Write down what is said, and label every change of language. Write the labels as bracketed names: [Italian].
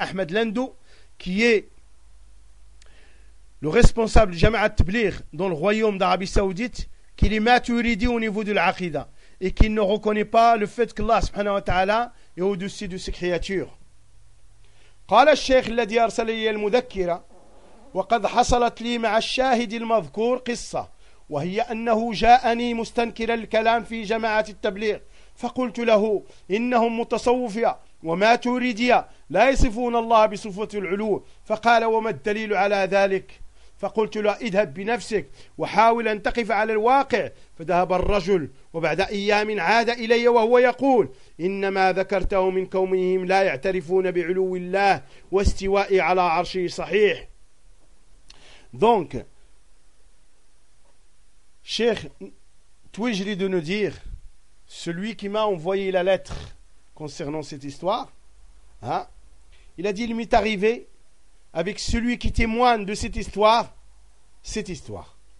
[French] Lindou, qui est le responsable du Jama'at Tabligh dans le royaume d'Arabie Saoudite, qu'il est maturidi au niveau de l'aqida et qu'il ne reconnaît pas le fait qu'Allah subhanahu wa ta'ala est au-dessus de ses créatures. [Arabic] قال الشيخ الذي أرسل لي المذكرة وقد حصلت لي مع الشاهد المذكور قصة وهي أنه جاءني مستنكرا الكلام في جماعة التبليغ فقلت له إنهم متصوفية وما تريدية لا يصفون الله بصفة العلو فقال وما الدليل على ذلك فقلت له اذهب بنفسك وحاول أن تقف على الواقع فذهب الرجل وبعد أيام عاد إلي وهو يقول إنما ذكرته من كونهم لا يعترفون بعلو الله واستوائي على عرشه صحيح. [French] Donc Cheikh Twijri de nous dire, celui qui m'a envoyé la lettre concernant cette histoire, il a dit, il m'est arrivé avec celui qui témoigne de cette histoire, cette histoire.